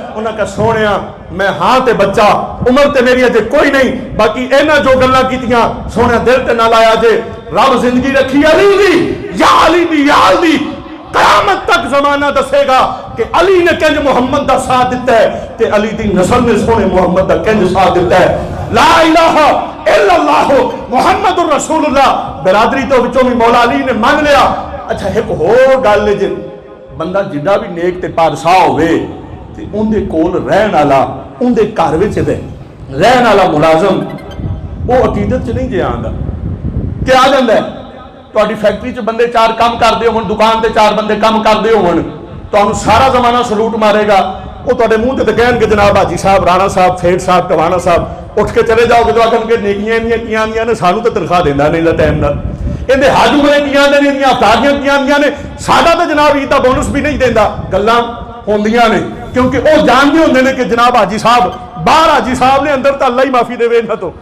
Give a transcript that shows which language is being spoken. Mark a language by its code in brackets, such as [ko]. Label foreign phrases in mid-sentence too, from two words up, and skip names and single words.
[pa] انہاں کہا سونیا میں ہاں تے بچہ، عمر تے میری اجے کوئی نہیں، باقی انہاں جو گلاں کیتیاں سونیا دل تے نہ لایا جے. رب زندگی رکھی علی دی یا علی دی یال دی، قیامت تک زمانہ دسے گا کہ علی نے کنج محمد کا ساتھ دتا ہے تے علی دی نسل نے سونے محمد کا کنج ساتھ دتا ہے. [ar] لا إله إلا الله محمد رسول الله [pa] برادری تو وچوں بھی مولا علی نے مان لیا. اچھا اک ہور گل ہے، جے بندہ جنا بھی نیک تے پادشاہ ہووے تے انہاں دے کول رہن والا، انہاں دے گھر وچ رہن والا ملازم او عقیدت چ نہیں جے آندا کہ آ جاتا ہے. تہاڈی فیکٹری چ بندے 4 کام کرتے ہو، دکان سے 4 بندے کام کرتے ہو، تو سارا زمانہ سلوٹ مارے گا. او تہاڈے منہ تے کہن گے جناب حاجی صاحب، رانا صاحب، سیٹھ صاحب، ٹوانہ صاحب، اٹھ کے چلے جاؤ گے تو آکھن گے نیکیاں انیاں کیاں آندیاں نے، سانوں تو تنخواہ دیندا نہیں ٹائم نال، ایہدے حاجو بنے کیاں آندے نے، انیاں افطاریاں کیاں آندیاں نے، ساڈا تو جناب عید دا بونس بھی نہیں دیندا. گلاں ہوندیاں نے کیونکہ او جانتے ہوندے نے کہ جناب حاجی صاحب باہر، حاجی صاحب نے اندر، تو اللہ ہی معافی دیوے انہاں توں.